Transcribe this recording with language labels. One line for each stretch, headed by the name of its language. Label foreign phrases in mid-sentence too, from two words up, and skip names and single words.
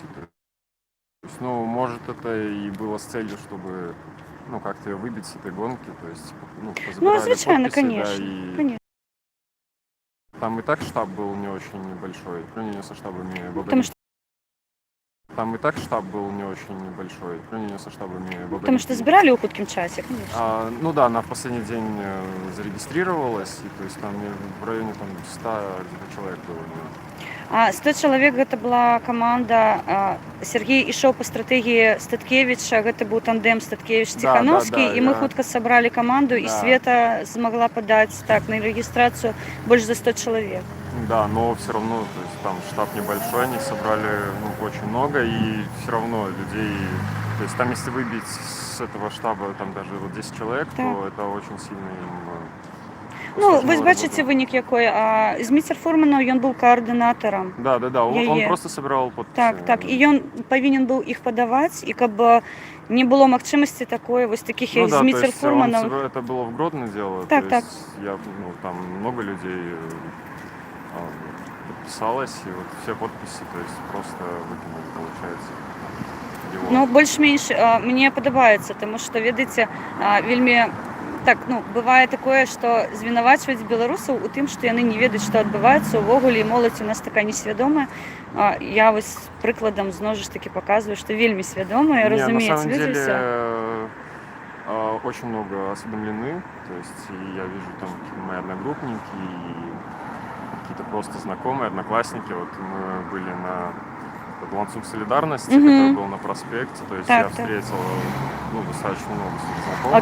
Russian: То есть, может, это и было с целью, чтобы как-то ее выбить с этой гонки. То есть, позабирали звичайно, подписи, конечно. Да, Конечно. Там и так штаб был не очень небольшой, по сравнению со штабами Бабарика. Потому что Там и так штаб был не очень небольшой, по сравнению со штабами Бабарики. Потому что забирали
Belarusian: у хуткім часе,
Russian: конечно. Она в последний день зарегистрировалась, и то есть там в районе 100 где-то человек было.
Belarusian: 100 чалавек гэта была каманда. Сергей ішоў па стратэгіі Статкевіча, гэта быў тандем Статкевіч-Ціхановскі, і мы хутка сабралі каманду, і Света змагла падаць на рэгістрацыю больш за 100 чалавек.
Russian: Да, но все равно, то есть там штаб небольшой, они собрали очень много, и все равно людей, то есть там если выбить с этого штаба там даже 10 человек, то это очень сильно им...
Belarusian: Вы бачыце вынік якой. Зміцер Фурманов, ён быў каардынатарам.
Russian: Да, он просто собирал подписи.
Belarusian: Так, і ён павінен быў іх падаваць, і каб не было магчымасці такой, вось таких як Зміцер Фурманов.
Russian: Это было в Гродно дело, так. Там много людей подписалось, и вот все подписи, то есть просто выкинули, получается.
Belarusian: Больш-менш мне падабаецца, таму што, ведаеце, вельмі бывае такое, што звінавачваюць беларусаў у тым, што яны не ведаюць, што адбываецца ўвогуле, і моладзь у нас такая несвядомая. Я вось прыкладам зноў ж такі паказваю, што вельмі свядомая, разумеюць людзі ўсё.
Russian: Очень много осведомлены, то есть я вижу там мои одногруппники и какие-то просто знакомые, одноклассники. Вот мы были на ланцуг солидарности, который был на проспекте, то есть я встретил достаточно много своих знакомых.